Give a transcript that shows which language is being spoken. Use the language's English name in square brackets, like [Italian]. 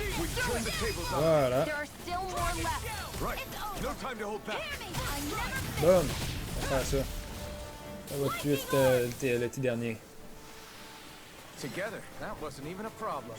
[English] We turn the tables on them. [French] Voilà. [English] There are still more left. Right. No time to hold back. [French] Boum. On va faire ça. Ça va tuer le petit dernier. [English] Together, that wasn't even a problem.